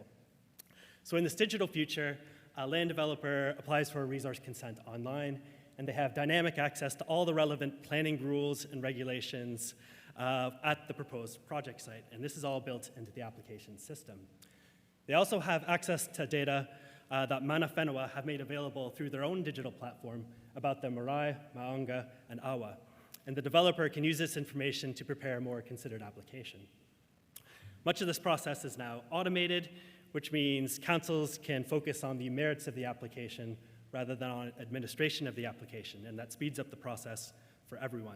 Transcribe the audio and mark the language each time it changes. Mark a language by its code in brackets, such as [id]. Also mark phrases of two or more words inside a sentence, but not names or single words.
[en] So in this digital future, a land developer applies for a resource consent online, and they have dynamic access to all the relevant planning rules and regulations at the proposed project site, and this is all built into the application system. They also have access to data that [mi] mana whenua [en] have made available through their own digital platform about the [mi] marae, maunga, [en] and awa, and the developer can use this information to prepare a more considered application. Much of this process is now automated, which means councils can focus on the merits of the application rather than on administration of the application, and that speeds up the process for everyone.